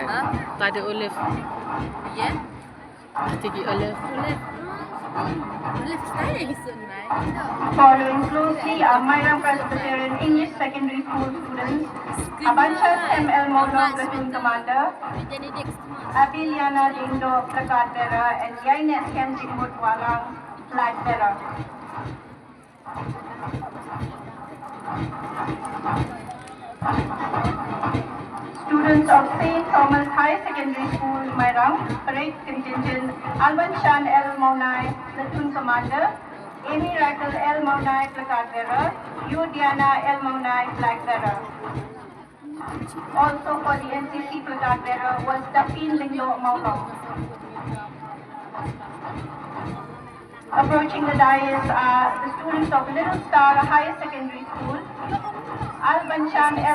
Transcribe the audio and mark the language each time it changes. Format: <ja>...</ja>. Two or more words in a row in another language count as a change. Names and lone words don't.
<en>Tại đây Olif. Yeah. Tiki Olif. Olif style is so nice. Following closely are Mairang Presbyterian English Secondary School students, Abanchas M.L. Maulong Platoon Commander, Abiliana Lindo Plakat Bearer, and Yaines Kemjik Mutwalang Flag Bearer. Students of St. Thomas High Secondary School, Mairang, Parade Contingent, Alban Shan L. Maunai, Platoon Commander, Amy Rackle L. Maunai, Plakat Bearer, Yu Diana L. Maunai, Flag Bearer. Also for the NCC Plakat Bearer was Dapin Lindo Maulong. Approaching the dais are the students of Little Star High Secondary School, Alban Chan L.</en>